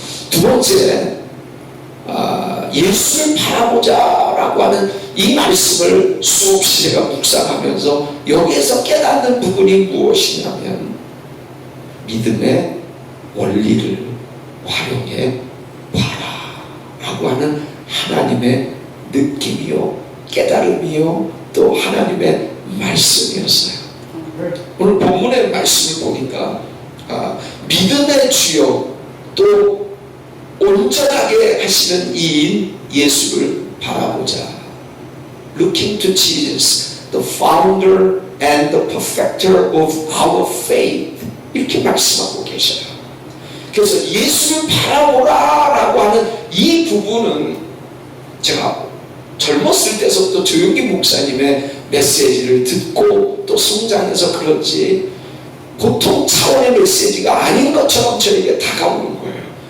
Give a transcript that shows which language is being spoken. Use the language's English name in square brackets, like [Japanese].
[Korean] 두 번째, 예수를 바라보자라고 하는 이 말씀을 수없이 제가 묵상하면서 여기에서 깨닫는 부분이 무엇이냐면 믿음의 원리를 활용해 봐라라고 하는 하나님의 느낌이요, 깨달음이요, 또 하나님의 말씀이었어요. 오늘 본문의 말씀을 보니까 믿음의 주요 또 온전하게 하시는 이인 예수를 바라보자. [English] Looking to Jesus, the founder and the perfecter of our faith. [Korean] 이렇게 말씀하고 계셔요. 그래서 예수를 바라보라라고 하는 이 부분은 제가 젊었을 때부터 조용기 목사님의 메시지를 듣고 또 성장해서 그런지 보통 차원의 메시지가 아닌 것처럼 저에게 다가오는 거예요.